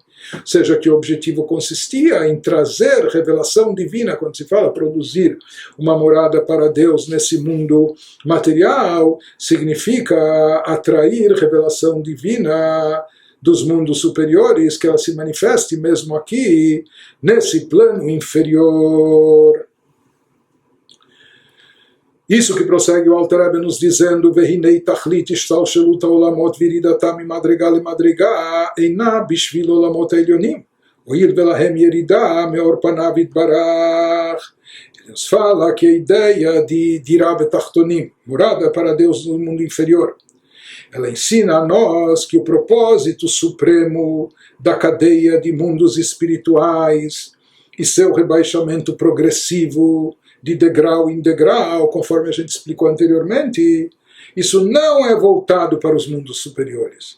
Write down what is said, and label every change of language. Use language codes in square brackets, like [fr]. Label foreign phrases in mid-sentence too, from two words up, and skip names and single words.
[pt] Ou seja, que o objetivo consistia em trazer revelação divina, quando se fala produzir uma morada para Deus nesse mundo material, significa atrair revelação divina dos mundos superiores, que ela se manifeste mesmo aqui, nesse plano inferior. Isso que prossegue o Alter Rebbe nos dizendo, [he] והנה תכלית השתלשלות העולמות וירידתם מדרגה למדרגה אינה בשביל עולמות עליונים הואיל ולהם ירידה מאור פניו יתברך. [pt] Ele nos fala que a ideia de [he] דירה בתחתונים, [pt] morada para Deus no mundo inferior, ela ensina a nós que o propósito supremo da cadeia de mundos espirituais e seu rebaixamento progressivo de degrau em degrau, conforme a gente explicou anteriormente, isso não é voltado para os mundos superiores.